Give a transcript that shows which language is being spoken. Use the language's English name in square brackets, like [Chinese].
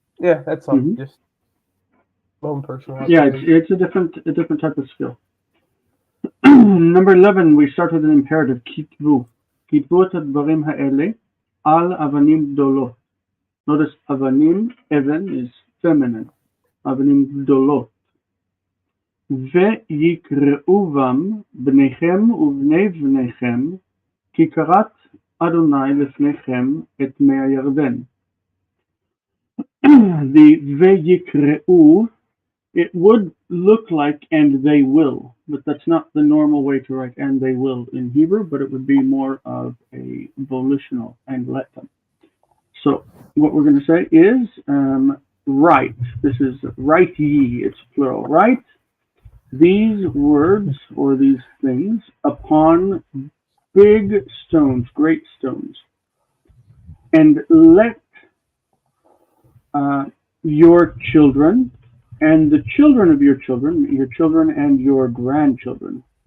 [English] Yeah, that's all. Just own personal. Yeah, it's a different type of skill. Number 11, we start with an imperative. Kitvu. [Hebrew] Kitvu et הדברים האלה al avanim gdolot. [English] Notice avanim, even is feminine. [Hebrew] Avanim gdolot. ויקראובם בניכם ובני בניכם כי קראת אדוני לפניכם את מי הירדן. The ויקראו [English] It would look like "and they will," but that's not the normal way to write "and they will" in Hebrew, but it would be more of a volitional "and let them." So what we're going to say is write. This is write ye, it's plural. Write these words or these things upon big stones, great stones, and let your children and the children of your children and your grandchildren.